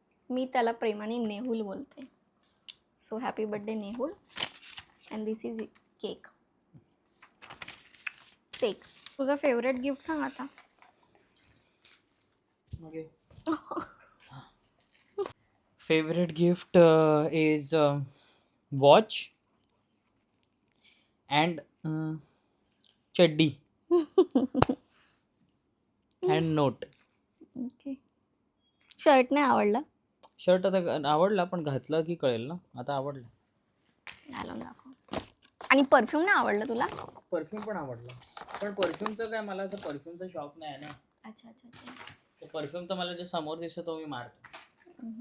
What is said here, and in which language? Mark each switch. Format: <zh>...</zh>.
<mr>मी त्याला प्रेमाने नेहुल बोलते.</mr> <en>So happy birthday Nehul. And this is cake.</en> <mr>Take. तुझं फेवरेट गिफ्ट सांग आता.</mr> <en>Okay. Favorite gift is watch and chaddi and note.</en> <mr>Okay. Shirt नाही आवडला. शर्ट आता आवडला पण घातलं की कळेल ना. आता आवडला. घालून दाखव. आणि परफ्यूम नाही आवडला तुला. परफ्यूम पण आवडला पण परफ्यूमचं काय मला असं परफ्यूमचा शॉप नाही आहे ना. अच्छा अच्छा अच्छा. परफ्यूम तर मला जे समोर दिसतो तो मी मारतो.</mr>